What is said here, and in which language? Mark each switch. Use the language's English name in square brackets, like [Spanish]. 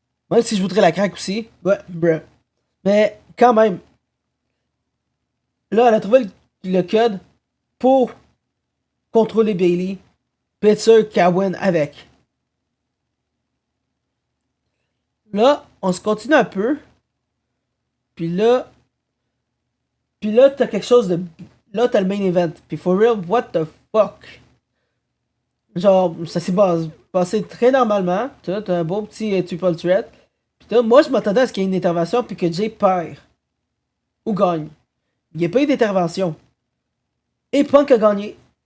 [French] Même si je voudrais la craquer aussi. Ouais, bruh. Mais quand même, là, elle a trouvé le code pour contrôler Bailey. Puis être sûr qu'elle win avec. Là, on se continue un peu. Puis là, t'as quelque chose de. Là, t'as le main event. [English] Puis for real, what the fuck? [French] Genre, ça s'est passé très normalement. T'as un beau petit triple threat. Puis là, moi, je m'attendais à ce qu'il y ait une intervention puis que Jay perd. Ou gagne. Il n'y a pas eu d'intervention. Et Punk a gagné.